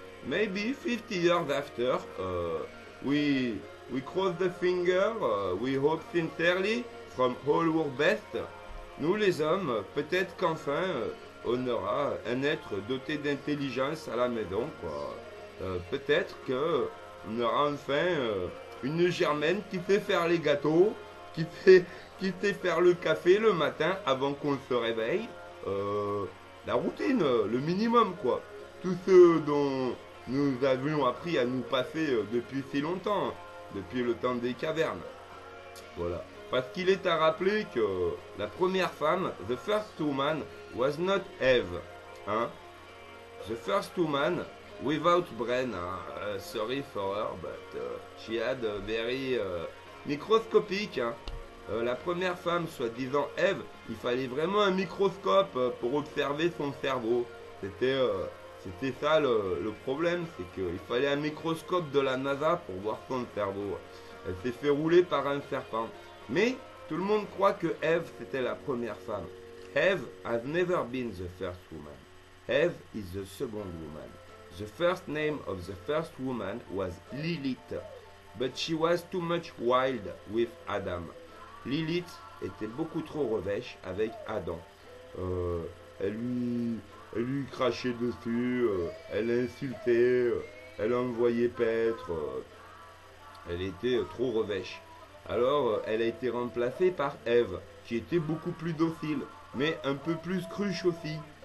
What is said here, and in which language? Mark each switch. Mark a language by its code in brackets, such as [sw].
[en] Maybe 50 years after, we cross the finger, we hope sincerely from all our best. [fr] Nous les hommes, peut-être qu'enfin on aura un être doté d'intelligence à la maison, quoi. Peut-être que on aura enfin une germaine qui sait faire les gâteaux, qui sait faire le café le matin avant qu'on se réveille. La routine, le minimum, quoi. Tout ce dont nous avions appris à nous passer depuis si longtemps, depuis le temps des cavernes. Voilà. Parce qu'il est à rappeler que la première femme, [en] the first woman, was not Eve. Hein? The first woman without brain. Sorry for her, but she had a very microscopique. [fr] Hein? La première femme, soi-disant Eve, il fallait vraiment un microscope pour observer son cerveau. C'était ça le problème, c'est qu'il fallait un microscope de la NASA pour voir son cerveau. Elle s'est fait rouler par un serpent. Mais tout le monde croit que Eve c'était la première femme. [en] Eve has never been the first woman. Eve is the second woman. The first name of the first woman was Lilith, but she was too much wild with Adam. [fr] Lilith était beaucoup trop revêche avec Adam. Elle lui crachait dessus, elle l'insultait, elle envoyait paître. Elle était trop revêche. Alors, elle a été remplacée par Ève, qui était beaucoup plus docile, mais un peu plus cruche aussi.